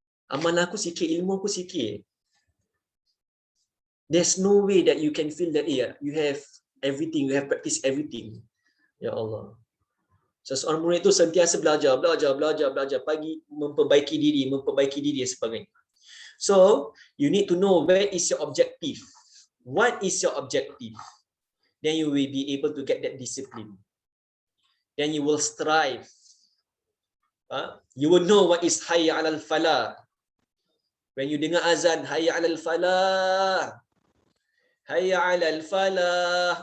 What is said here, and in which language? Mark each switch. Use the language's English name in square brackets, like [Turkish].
[Malay] Amal aku sikit, ilmu aku sikit. [English] There's no way that you can feel that you have everything, you have practiced everything. [Malay] Ya Allah. Seseorang murid itu sentiasa belajar pagi, memperbaiki diri dan sebagainya. [English] So, you need to know where is your objective. What is your objective? Then you will be able to get that discipline. Then you will strive. You will know what is hayya 'alal falah. When you dengar azan, hayya 'alal falah. Hayya 'alal falah.